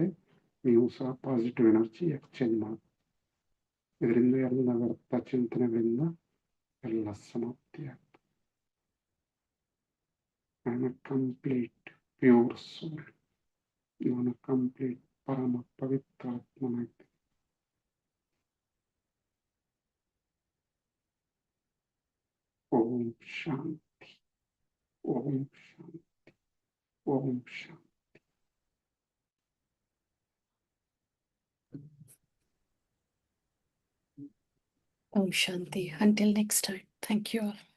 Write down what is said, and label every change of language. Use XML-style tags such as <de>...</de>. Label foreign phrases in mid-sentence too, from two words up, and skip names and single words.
<kn>ನೀವು ಸಹ</kn> <en>positive energy exchange</en> <kn>ಮಾಡಿ. ಇದರಿಂದ ಎಲ್ಲ ವ್ಯರ್ಥ ಚಿಂತನೆಗಳಿಂದ ಎಲ್ಲ ಸಮಾಪ್ತಿ ಆಗ್ತದೆ.</kn> <en>I am a complete pure soul.</en> <kn>ನಾನು ಕಂಪ್ಲೀಟ್ ಪರಮ ಪವಿತ್ರ ಆತ್ಮನಾಗಿದ್ದೇನೆ.</kn> <sa>ಓಂ ಶಾಂತಿ, ಓಂ ಶಾಂತಿ, ಓಂ ಶಾಂತಿ. ॐ शान्ति.</sa> <en>Until next time. Thank you all.</en>